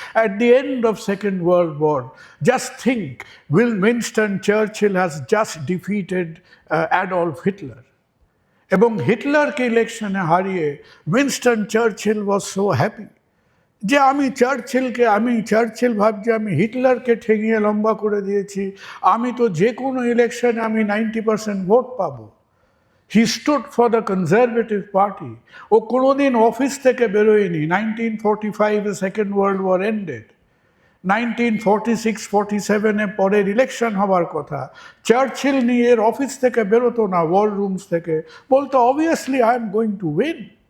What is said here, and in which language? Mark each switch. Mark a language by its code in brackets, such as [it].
[en] at the end of second world war, just think, Winston Churchill has just defeated Adolf Hitler, [bn] এবং হিটলারকে ইলেকশনে হারিয়ে [en] Winston Churchill was so happy [bn] যে আমি Churchill ভাবছি আমি হিটলারকে ঠেঙিয়ে লম্বা করে দিয়েছি, আমি তো যে কোনো ইলেকশনে আমি 90% ভোট পাবো। [en] He stood for the Conservative Party. [bn] ও কোনোদিন অফিস থেকে বেরোয়নি। [en] 1945 the Second World War ended. [bn] 1946-47 পরের ইলেকশন হওয়ার কথা, চার্চিল নিয়ে এর অফিস থেকে বেরোতো না, ওয়ার রুমস থেকে, বলতো [en] Obviously I am going to win.